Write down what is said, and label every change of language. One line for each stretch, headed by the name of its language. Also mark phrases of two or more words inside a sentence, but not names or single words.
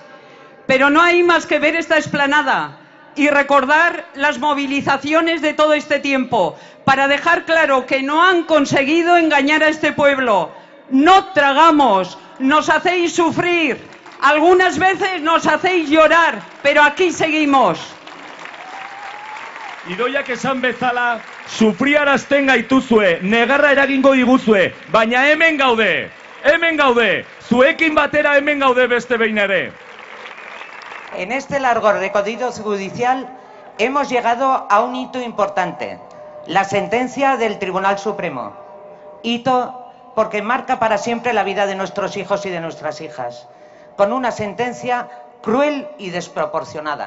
Spanish: Pero no hay más que ver esta explanada y recordar las movilizaciones de todo este tiempo para dejar claro que no han conseguido engañar a este pueblo. No tragamos, nos hacéis sufrir, algunas veces nos hacéis llorar, pero aquí seguimos.
Basque: Idoiak esan bezala, sufriarazten gaituzue, negarra eragingo diguzue, baina hemen gaude, zuekin batera hemen gaude beste behin ere.
Spanish: En este largo recorrido judicial hemos llegado a un hito importante, la sentencia del Tribunal Supremo. Hito porque marca para siempre la vida de nuestros hijos y de nuestras hijas, con una sentencia cruel y desproporcionada.